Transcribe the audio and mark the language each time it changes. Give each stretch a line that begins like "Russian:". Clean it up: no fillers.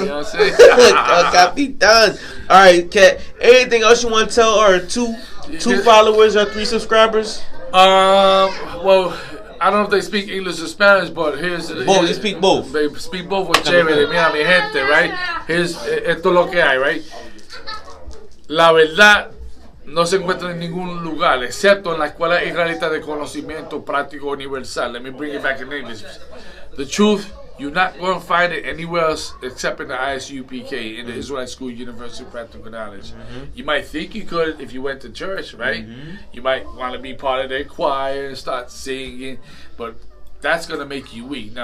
English: You know what I'm saying? Capitan. All right, Cat. Anything else you want to tell our two followers or 3 subscribers? Well, I don't know if they speak English or Spanish, but here's Both. They speak both. They speak both with chévere.
Spanish: Mira mi gente,
English: right? Here's
Spanish: esto es lo que hay,
English: right?
Spanish: La verdad no se encuentra en ningún lugar, excepto en la Escuela Israelita de Conocimiento Práctico Universal.
English: Let me bring it back in English. The truth, you're not going to find it anywhere else except in the I.S.U.P.K, in the Israelite School University of Practical Knowledge. You might think you could if you went to church, right? You might want to be part of their choir and start singing, but that's going to make you weak.